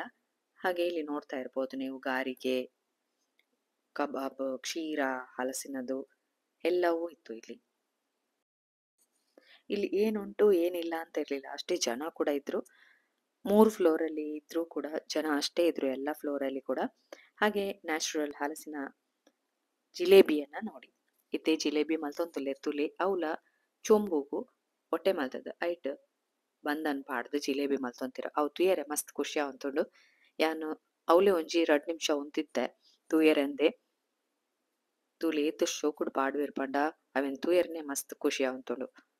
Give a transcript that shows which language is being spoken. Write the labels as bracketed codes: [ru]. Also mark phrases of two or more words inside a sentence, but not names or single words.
[kn] ಹಾಗೆ ಇಲ್ಲಿ ನೋಡ್ತಾ ಇರ್ಬೋದು ನೀವು ಗಾರಿಗೆ, ಕಬಾಬ್, ಕ್ಷೀರ, ಹಲಸಿನದು ಎಲ್ಲವೂ ಇತ್ತು ಇಲ್ಲಿ. ಇಲ್ಲಿ ಏನುಂಟು ಏನಿಲ್ಲ ಅಂತ ಇರ್ಲಿಲ್ಲ. ಅಷ್ಟೇ ಜನ ಕೂಡ ಇದ್ರು. 3 ಫ್ಲೋರಲ್ಲಿ ಇದ್ರೂ ಕೂಡ ಜನ ಅಷ್ಟೇ ಇದ್ರು ಎಲ್ಲ ಫ್ಲೋರಲ್ಲಿ ಕೂಡ. ಹಾಗೆ ನ್ಯಾಚುರಲ್ ಹಲಸಿನ ಜಿಲೇಬಿಯನ್ನ ನೋಡಿ. [tcy] ಇತ್ತೆ ಜಿಲೇಬಿ ಮಲ್ತೊಂದುಲ್ಲೆರ್ ತುಲೆ ಅವುಲ ಚೊಂಬುಗು ಒಟ್ಟೆ ಮಲ್ತದ ಐಟ್ ಬಂದನ್ ಪಾಡ್ದ್ ಜಿಲೇಬಿ ಮಲ್ತೊಂತಿರ. ಅವು ತೂಯರೆ ಮಸ್ತ್ ಖುಷಿ ಆವೊಂದುಂಡು. ಯಾನ್ ಅವ್ಲೆ ಒಂಜಿ 2 ನಿಮಿಷ ಉಂತಿದ್ದೆ ತೂಯರೆಂದೆ. ತೂಲೆ ಏತ್ ಶೋಕುಡು ಪಾಡ್ವೆರ್ ಪಂಡ ಅವೆನ್ ತೂಯೆರ್ನೆ ಮಸ್ತ್ ಖುಷಿ ಆವೊಂದುಂಡು.